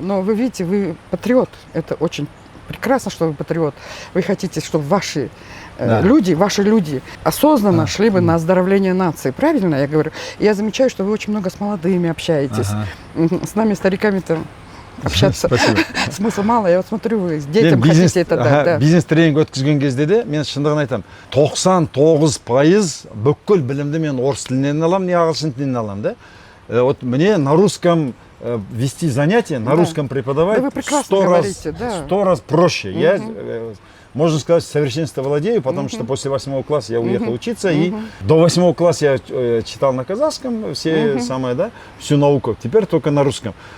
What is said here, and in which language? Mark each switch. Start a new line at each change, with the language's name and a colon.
Russian: Но вы видите, вы патриот. Это очень прекрасно, что вы патриот. Вы хотите, чтобы ваши ваши люди осознанно шли бы на оздоровление нации. Правильно я говорю? И я замечаю, что вы очень много с молодыми общаетесь. С нами, стариками-то, общаться смысла мало. Я вот смотрю, вы с детям хотите это дать.
Kazakh: Бизнес тренинг өткізген кезде де мен шындығын айтамын. 99% бүкіл білімді мен орыс тілінен аламын, не ағылшын тілінен аламын, да?
Russian: Вот мне на русском вести занятия, на русском преподавать 100 раз проще. Я, можно сказать, совершенство владею, потому что после 8 класса я уехал учиться, и до 8 класса я читал на казахском всю науку, теперь только на русском.